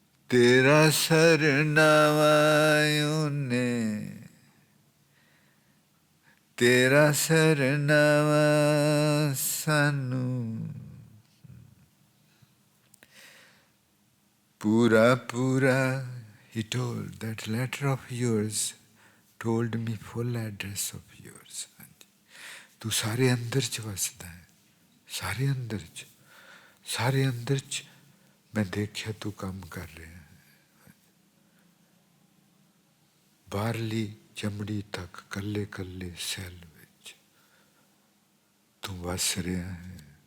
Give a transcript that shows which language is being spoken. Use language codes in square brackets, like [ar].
[pa] ਤੇਰਾ ਸਰਨਾਵਾ ਉਹਨੇ, ਤੇਰਾ ਸਰਨਾਵਾ ਸਾਨੂੰ ਪੂਰਾ ਪੂਰਾ। [en] He told, that letter of yours told me full address of yours. [pa] ਤੂੰ ਸਾਰੇ ਅੰਦਰ 'ਚ ਵਸਦਾ ਹੈ, ਸਾਰੇ ਅੰਦਰ 'ਚ, ਸਾਰੇ ਅੰਦਰ 'ਚ ਮੈਂ ਦੇਖਿਆ ਤੂੰ ਕੰਮ ਕਰ ਰਿਹਾ ਹੈ। ਬਾਹਰਲੀ ਚਮੜੀ ਤੱਕ ਕੱਲੇ ਕੱਲੇ ਸੈੱਲ ਵਿੱਚ ਤੂੰ ਵਸ ਰਿਹਾ ਹੈ।